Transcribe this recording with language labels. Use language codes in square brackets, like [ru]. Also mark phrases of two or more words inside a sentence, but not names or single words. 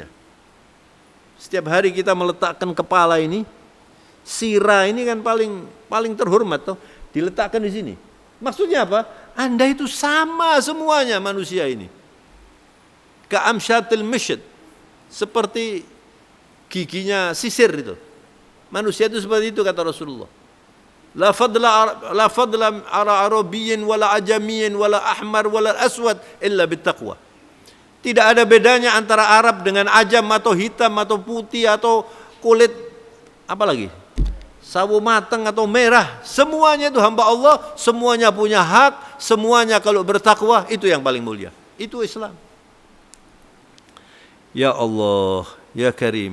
[id] Setiap hari kita meletakkan kepala ini, sirah ini kan paling terhormat toh, diletakkan di sini. Maksudnya apa? Anda itu sama semuanya manusia ini. [ar] كأسنان المشط, [id] seperti giginya sisir itu. Manusia itu seperti itu kata Rasulullah. [ar] لا فضل على عربي ولا عجمي ولا أحمر ولا أسود إلا بالتقوى. [id] Tidak ada bedanya antara Arab dengan ajam atau hitam atau putih atau kulit apa lagi? Sawo matang atau merah. Semuanya itu hamba Allah, semuanya punya hak, semuanya kalau bertakwa itu yang paling mulia. Itu Islam. [ar] يا الله يا كريم.